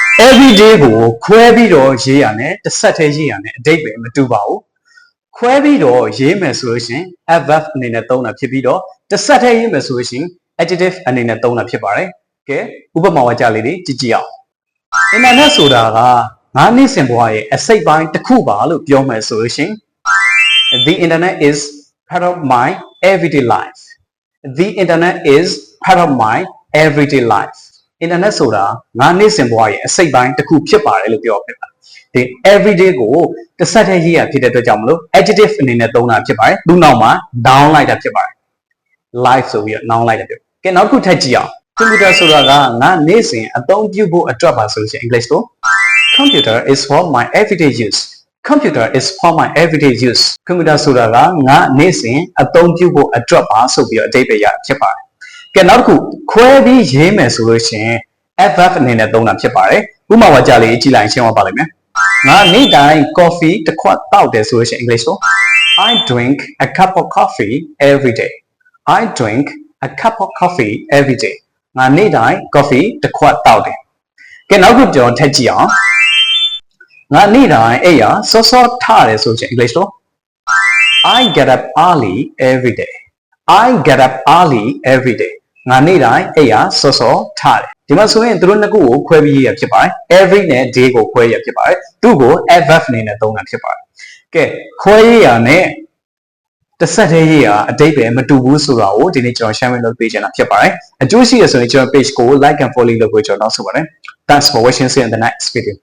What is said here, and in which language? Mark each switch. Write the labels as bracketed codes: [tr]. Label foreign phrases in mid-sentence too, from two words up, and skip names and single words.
[en] every day [my] ကိုခွဲပြီးတော့ရေးရမယ်တစ်ဆက်တည်းရေးရမယ်အဓိပ္ပာယ်မတူပါဘူးခွဲပြီးတော့ရေးမယ်ဆိုလို့ရှိရင် adverb အနေနဲ့သုံးတာဖြစ်ပြီးတော့တစ်ဆက်တည်းရေးမယ်ဆိုလို့ရှိရင် adjective အနေနဲ့သုံးတာဖြစ်ပါတယ်ကဲဥပမာဝါကျလေးတွေကြည့်ကြည့်အောင် internet ဆိုတာကငါနေ့စဉ်ဘဝရဲ့အစိတ်ပိုင်းတစ်ခုပါလို့ပြောမယ်ဆိုလို့ရှိရင် [en] the internet is part of my everyday life the internet is part of my everyday life [my] internet ဆိုတာငါနေ့စဉ်ဘဝရဲ့အစိတ်ပိုင်းတစ်ခုဖြစ်ပါတယ်လို့ပြောပြတာဒီ everyday ကိုတစ်ဆက်တည်းရေးရဖြစ်တဲ့အတွက်ကြောင့်မလို့ adjective အနေနဲ့သုံးတာဖြစ်ပါတယ်သူ့နောက်မှာ down လိုက်တာဖြစ်ပါတယ် life ဆိုပြီးတော့ noun လိုက်တာဖြစ်ကဲနောက်တစ်ခုထပ်ကြည့်အောင် computer ဆိုတာကငါနေ့စဉ်အသုံးပြုဖို့အတွက်ပါ ဆိုလို့ရှိရင် English ကို [en] computer is for my everyday use computer is for my everyday use [my] computer ဆိုတာကငါနေ့စဉ်အသုံးပြုဖို့အတွက်ပါဆိုပြီးတော့အဓိပ္ပာယ်ရဖြစ်ပါတယ်ကဲနောက်တစ်ခုခွဲပြီးရေးမယ်ဆိုလို့ရှိရင် adverb အနေနဲ့သုံးတာဖြစ်ပါတယ်ဥပ မာဝါကျလေးကြည့်လိုက်ရှင်းသွားပါလိမ့်မယ်ငါနေ့တိုင်း coffee တစ်ခွက်တောက်တယ်ဆိုလို့ရှိရင် English ကို [en] I drink a cup of coffee every day I drink a cup of coffee every day [my] ငါ နေ့တိုင်း coffee တစ်ခွက်တောက်တယ်ကဲနောက်တစ်ခုကျွန်တော်ထပ်ကြည့်အောင်ငါနေ့တိုင်းအဲ့ရစောစောထတယ်ဆိုချင် English လို့ [en] I get up early every day I get up early every day [my] ငါနေ့တိုင်းအဲ့ရစောစောထတယ်ဒီမှာဆိုရင်သူတို့နှစ်ခုကိုခွဲပြီးရေးရဖြစ်ပါတယ် every နဲ့ day ကိုခွဲရဖြစ်ပါတယ်သူ့ကို adverb အနေနဲ့သုံးတာဖြစ်ပါတယ်ကဲခွဲရေးရနဲ့တစ်ဆက်တည်းရေးရအဓိပ္ပာယ်မတူဘူးဆိုတာကိုဒီနေ့ကျွန်တော် share လုပ်ပေးချင်တာဖြစ်ပါတယ်အကျိုးရှိရဆိုရင်ကျွန်တော် page ကို [en] like and follow [my] လုပ်ဖို့ကျွန်တော်နောက်ဆိုပါတယ် [en] Thanks for watching see you in the next video